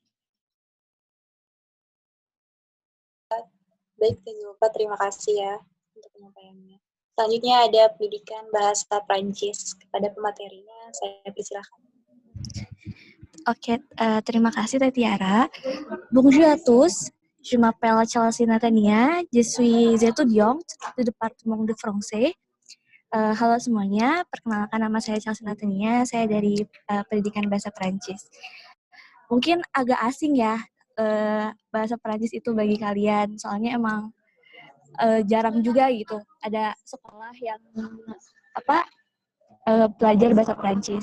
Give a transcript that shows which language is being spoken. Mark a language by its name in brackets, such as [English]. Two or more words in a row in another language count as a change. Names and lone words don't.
[Indonesian] Baik, Teh Zulfa, terima kasih ya untuk penyampaiannya. Selanjutnya ada pendidikan bahasa Prancis. Kepada pematerinya, saya persilahkan. Ok, terima kasih Teh Tiara. [French] Bonjour à tous, je m'appelle Chelsea Natania, je suis étudiante du département de français. [Indonesian] Halo semuanya, perkenalkan nama saya Chelsea Natania, saya dari pendidikan bahasa Prancis. Mungkin agak asing ya bahasa Prancis itu bagi kalian, soalnya emang jarang juga gitu ada sekolah yang belajar bahasa Prancis.